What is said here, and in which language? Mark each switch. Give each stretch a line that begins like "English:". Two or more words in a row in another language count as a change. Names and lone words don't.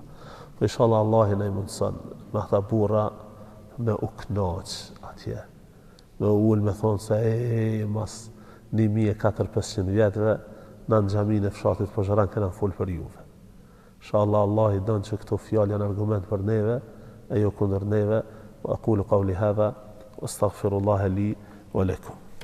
Albanian: Po inshallah Allahi na i mundson me ata burra me u knaq atje. Me ul me thonë se mas 1400-500 vjetëve në xhamin e fshatit Pozharan kena fol për juve. Inshallah Allah i don që këto fjalë janë argument për neve e jo kundër neve.
Arabic: وأقول قولي هذا وأستغفر الله لي ولكم.